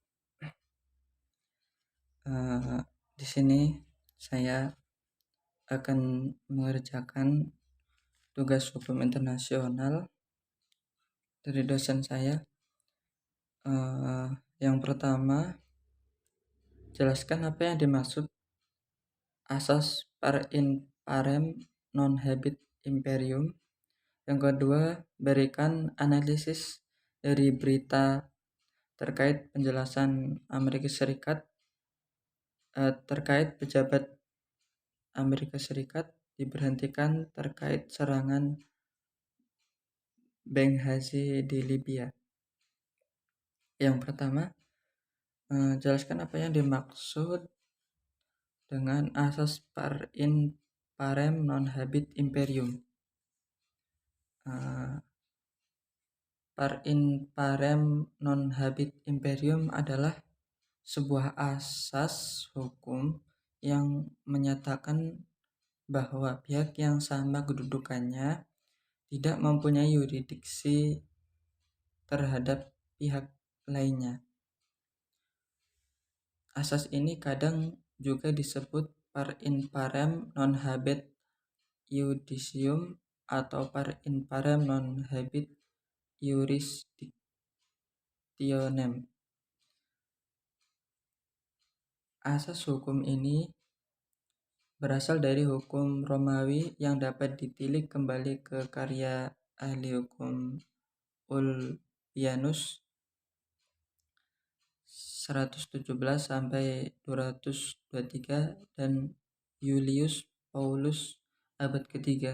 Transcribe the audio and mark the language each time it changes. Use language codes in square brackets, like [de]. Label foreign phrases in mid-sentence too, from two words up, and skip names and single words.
[id] Eh, di sini saya akan mengerjakan tugas hukum internasional dari dosen saya. Eh, yang pertama, jelaskan apa yang dimaksud asas [la] per in parem non habet imperium. [id] Yang kedua, berikan analisis dari berita terkait penjelasan Amerika Serikat terkait pejabat Amerika Serikat diberhentikan terkait serangan Benghazi di Libya. Yang pertama, jelaskan apa yang dimaksud dengan asas [la] par in parem non habet imperium. Par in parem non habet imperium [id] adalah sebuah asas hukum yang menyatakan bahwa pihak yang sama kedudukannya tidak mempunyai yurisdiksi terhadap pihak lainnya. Asas ini kadang juga disebut [la] par in parem non habet iudicium [id] atau [la] par in parem non habet jurisdictionem. [id] Asas hukum ini berasal dari hukum Romawi yang dapat ditilik kembali ke karya ahli hukum Ulpianus 117 sampai 223 dan Julius Paulus abad ketiga.